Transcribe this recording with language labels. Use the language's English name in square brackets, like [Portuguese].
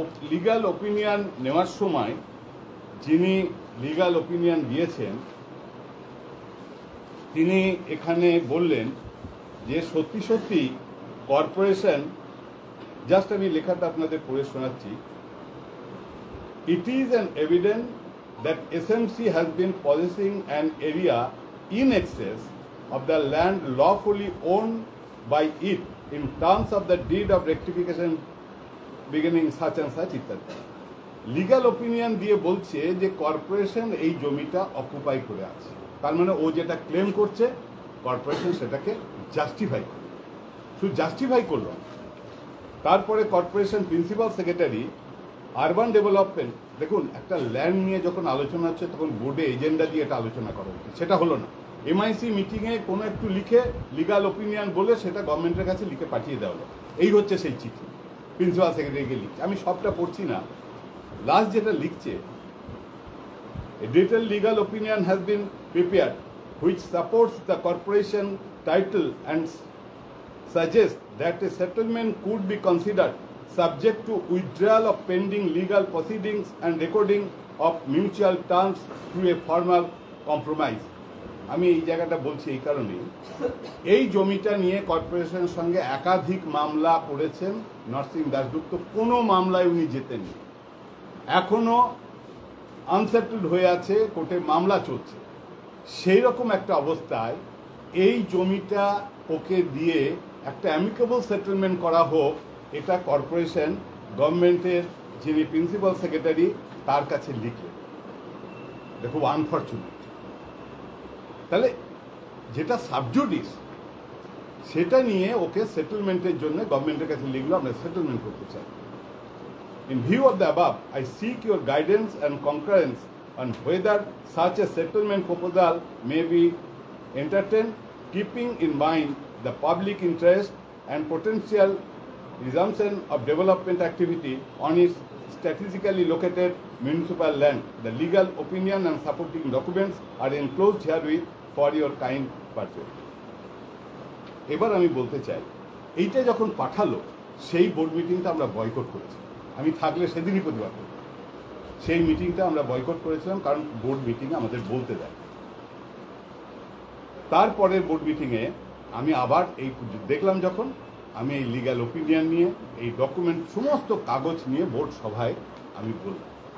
[Bangla] Legal opinion নেওয়ার সময় যিনি লিগ্যাল ওপিনিয়ন দিয়েছেন তিনি এখানে বললেন যে সত্যি সত্যি কর্পোরেশন, জাস্ট আমি লেখাটা আপনাদের পড়ে শোনাচ্ছি। [English] It is an evidence that SMC has been possessing an area in excess of the land lawfully owned by it in terms of the deed of rectification beginning such and such ইত্যাদি। [Bangla] Legal opinion দিয়ে বলছে যে corporation এই জমিটা occupy করে আছে, তার মানে ও যেটা ক্লেম করছে কর্পোরেশন সেটাকে জাস্টিফাই করে। শুধু জাস্টিফাই করল, তারপরে corporation principal secretary urban development, দেখুন একটা ল্যান্ড নিয়ে যখন আলোচনা হচ্ছে তখন বোর্ডে এজেন্ডা দিয়ে এটা আলোচনা করা উচিত, সেটা হলো না। এমআইসি মিটিংয়ে কোনো একটু লিখে লিগ্যাল ওপিনিয়ন বলে সেটা গভর্নমেন্টের কাছে লিখে পাঠিয়ে দেওয়া হলো। এই হচ্ছে সেই চিঠি, প্রিন্সিপাল সেক্রেটারিকে লিখছে। আমি সবটা পড়ছি না, লাস্ট যেটা লিখছে, [English] a detailed legal opinion has been prepared which supports the corporation title and suggests that a settlement could be considered subject to withdrawal of pending legal proceedings and recording of mutual terms through a formal compromise. [Bangla] আমি এই জায়গাটা বলছি এই কারণেই, এই জমিটা নিয়ে কর্পোরেশনের সঙ্গে একাধিক মামলা করেছেন নরসিং দাশগুপ্ত, কোনো মামলায় উনি জেতেননি, এখনো আনসেটেলড হয়ে আছে, কোর্টে মামলা চলছে। সেই রকম একটা অবস্থায় এই জমিটা ওকে দিয়ে একটা অ্যামিকেবল সেটেলমেন্ট করা হোক, এটা কর্পোরেশন গভর্নমেন্টের যিনি প্রিন্সিপাল সেক্রেটারি তার কাছে লিখলেন। দেখো আনফর্চুনেট। তাহলে যেটা সাবজুডিস সেটা নিয়ে ওকে সেটেলমেন্টের জন্য গভর্নমেন্টের কাছে লিখলো, আমরা সেটেলমেন্ট করতে চাই। [English] In view of the above, I seek your guidance and concurrence on whether such a settlement proposal may be entertained, keeping in mind the public interest and potential resumption of development activity on its strategically located municipal land. The legal opinion and supporting documents are enclosed herewith for your kind perusal. [Bangla] এবার আমি বলতে চাই, এইটা যখন পাঠালো সেই board মিটিংটা আমরা বয়কট করেছি। আমি থাকলে সেদিনই প্রতিবাদ করব। সেই মিটিংটা আমরা বয়কট করেছিলাম, কারণ বোর্ড মিটিংয়ে আমাদের বলতে দেয়। তারপরের বোর্ড মিটিংয়ে আমি আবার এই দেখলাম, যখন আমি এই লিগ্যাল ওপিনিয়ন নিয়ে এই ডকুমেন্ট সমস্ত কাগজ নিয়ে বোর্ড সভায় আমি বললাম।